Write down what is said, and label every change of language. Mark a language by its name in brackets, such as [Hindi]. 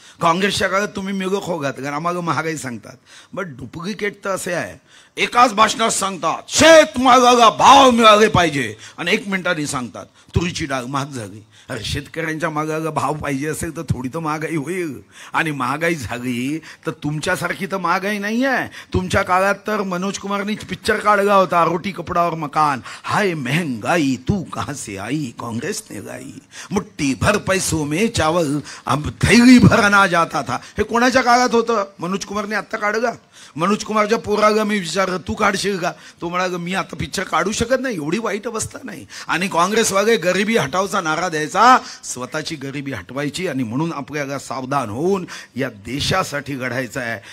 [Marathi] काँग्रेसच्या काळात तुम्ही मिग खाऊ घातला, आम्हाला महागाई सांगतात. बट डुप्लिकेट तर असे आहे, एकाच भाषणात सांगतात शेतमालाला भाव मिळाले पाहिजे आणि 1 मिनिटांनी सांगतात तुरीची डाळ महाग झाली. अरे शेतकऱ्यांच्या मागाला भाव पाहिजे असेल तर थोडी तर महागाई होईल. आणि महागाई झाली तर तुमच्यासारखी तर महागाई नाही आहे. तुमच्या काळात तर मनोज कुमारनी पिक्चर काढला होता, रोटी कपडा और मकान. [Hindi] हाय महंगाई तू कहां से आई कांग्रेस ने लाई, मुट्ठी भर पैसों में चावल अब थैली भर अनाज आता था. [Marathi] हे कोणाच्या काळात होतं? मनोज कुमारने आता काढला. मनोज कुमारच्या पोराला मी विचारलं तू काढशील का? तो म्हणाला मी आता पिक्चर काढू शकत नाही, एवढी वाईट अवस्था नाही. आणि काँग्रेसवाले गरिबी हटावचा नारा द्यायचा, स्वतःची गरिबी हटवायची. आणि म्हणून आपल्याला सावधान होऊन या देशासाठी लढायचं आहे.